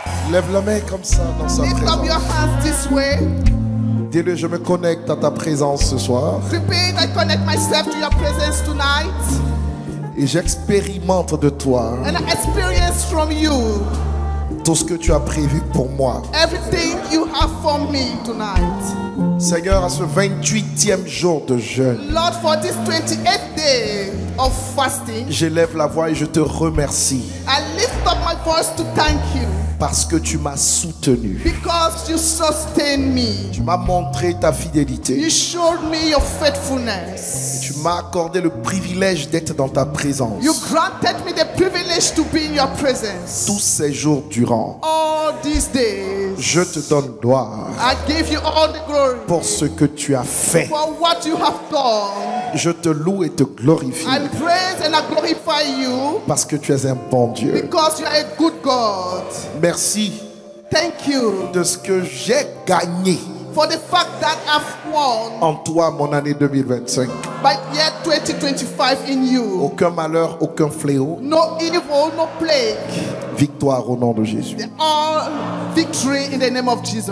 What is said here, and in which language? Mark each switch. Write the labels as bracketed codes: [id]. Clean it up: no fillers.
[fr] Lève la main comme ça dans sa [en] Lift up your [fr] présence. [en] hands this way. [fr] Dis-le, je me connecte à ta présence ce soir. [en] Repeat, I connect myself to your presence tonight. [fr] Et j'expérimente de toi [en] And I experience from you [fr] tout ce que tu as prévu pour moi. [en] everything you have for me tonight. [fr] Seigneur, à ce 28e jour de jeûne, [en] Lord, for this 28th day of fasting, [fr] j'élève la voix et je te remercie [en] I lift up my voice to thank you [fr] parce que tu m'as soutenu. [en] because you sustain me. [fr] Tu m'as montré ta [en] You [fr] fidélité. [en] showed me your faithfulness. [fr] Tu m'as accordé le privilège d'être dans ta présence [en] You granted me the privilege to be in your presence. [fr] tous ces jours durant. [en] All these days, [fr] Je te donne gloire [en] I give you all the glory [fr] pour ce que tu as fait. [en] for what you have done. [fr] Je te loue et te glorifie [en] I praise and I glorify you [fr] parce que tu es un bon Dieu. [en] because you are a good God. [fr] Merci [en] Thank you [fr] de ce que j'ai gagné [en] for the fact that I've won [fr] en toi mon année 2025. [en] by year 2025 in you. [fr] Aucun malheur, aucun fléau. [en] No evil, no plague. [fr] Victoire au nom de Jésus. [en] All victory in the name of Jesus.